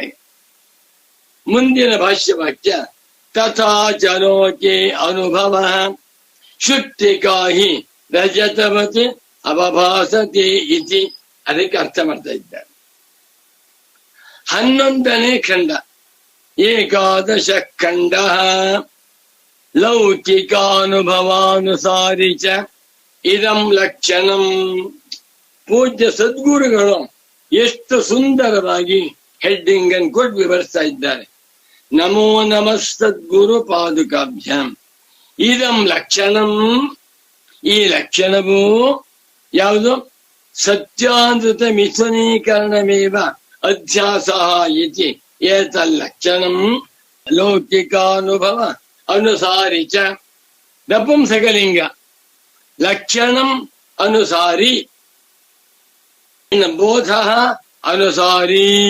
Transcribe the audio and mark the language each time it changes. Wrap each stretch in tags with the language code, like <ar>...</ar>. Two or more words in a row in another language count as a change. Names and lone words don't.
<kn>ಮುಂದಿನ ಭಾಷ್ಯವಾಕ್ಯ</kn> <sa>तथा चलोके अनुभव शुद्धिकाहि रजतवत् अवभासते इति.</sa> <kn>ಅದಕ್ಕೆ ಅರ್ಥ ಮಾಡ್ತಾ ಇದ್ದಾರೆ. 11ನೇ ಖಂಡ,</kn> <sa>एकादश खण्ड लौकिकानुभवानुसारि च इदं लक्षणं.</sa> <kn>ಪೂಜ್ಯ ಸದ್ಗುರುಗಳು ಎಷ್ಟು ಸುಂದರವಾಗಿ ಹೆಡ್ಡಿಂಗ್ ಅನ್ನು ಕೊಟ್ಟು ವಿವರಿಸ್ತಾ ಇದ್ದಾರೆ.</kn> <sa>नमो नमः सद्गुरु पादुकाभ्यां. इदं लक्षणं,</sa> <kn>ಈ ಲಕ್ಷಣವು ಯಾವುದು?</kn> <sa>सत्यानृत मिथुनीकरणमेव अध्यास इति एतल्लक्षणं लौकिकानुभव अनुसारि च. नपुंसकलिंग लक्षणं अनुसारि, बोध अनुसारि.</sa>